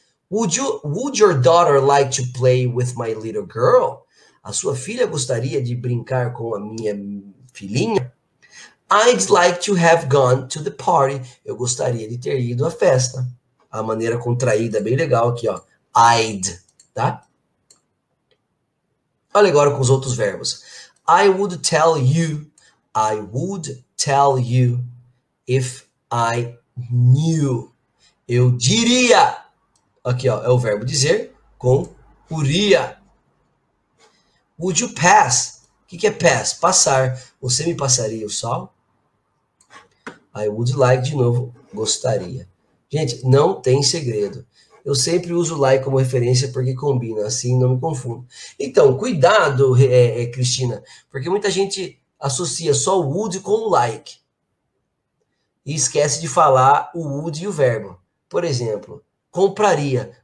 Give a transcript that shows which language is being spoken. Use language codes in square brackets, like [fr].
[en] Would your daughter like to play with my little girl? [pt] A sua filha gostaria de brincar com a minha filhinha? [en] I'd like to have gone to the party. [pt] Eu gostaria de ter ido à festa. A maneira contraída, bem legal aqui, ó. I'd, tá? Olha agora com os outros verbos. [en] I would tell you. I would tell you if I knew. [pt] Eu diria. Aqui, ó, é o verbo dizer com uria. [en] Would you pass? [pt] O que é pass? Passar. Você me passaria o sal? [en] I would like, [pt] de novo, gostaria. Gente, não tem segredo. Eu sempre uso like como referência porque combina, assim não me confundo. Então, cuidado, Cristina, porque muita gente associa só o would com o like. E esquece de falar o would e o verbo. Por exemplo, compraria.